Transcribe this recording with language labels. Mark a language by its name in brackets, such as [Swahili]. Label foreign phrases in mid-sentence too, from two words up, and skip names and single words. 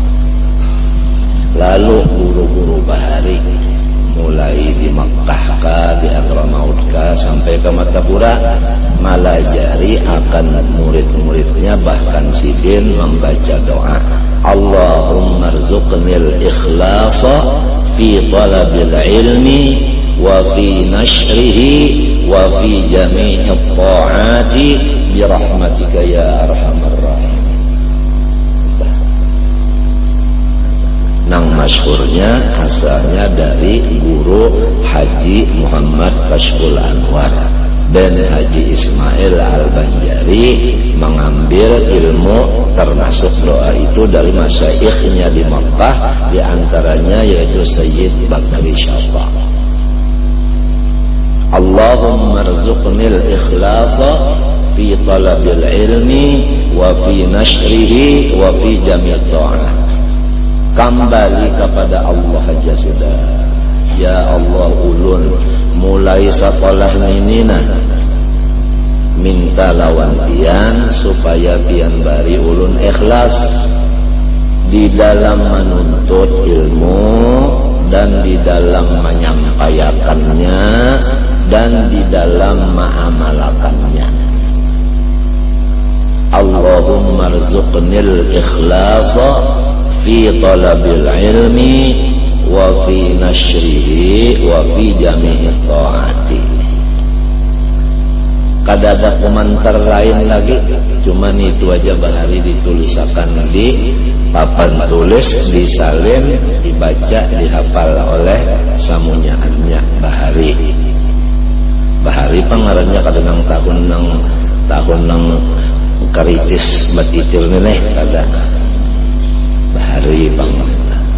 [Banjar] Lalu guru-guru bahari mulai di Makkah di Hadramaut sampai ke Matapura melajari akan murid-muridnya, bahkan Sidin membaca doa [Arabic] اللهم ارزقني الإخلاص في طلب العلم وفي نشره وفي جميع الطاعات برحمتك يا أرحم الراحمين. [Banjar] Nang masyhurnya asalnya dari guru Haji Muhammad Kashful Anwar dan Haji Ismail Al-Banjari mengambil ilmu termasuk doa itu dari masyaikhnya di Makkah, di antaranya meninggalnya yaitu Sayyid Bakri Syafa. [Arabic] اللهم ارزقني الإخلاص في طلب العلم وفي نشره وفي جميع طاعة. [Banjar] Kembali kepada Allah aja sudah. [Arabic] يا الله [Banjar] ulun mulai sekolah ninina minta lawan pian supaya pian bari ulun ikhlas di dalam menuntut ilmu dan di dalam menyampaikannya dan di dalam mengamalkannya. [Arabic] اللهم ارزقني الإخلاص في طلب العلم وفي نشره وفي جميع الطاعات. [Banjar] Kada ada komentar lain lagi, cuman itu aja bahari ditulisakan di papan tulis, disalin, dibaca, dihafal oleh samunyaannya bahari. Bahari pangarannya kadang tahun nang karitis batitil nih kada bahari pangarannya.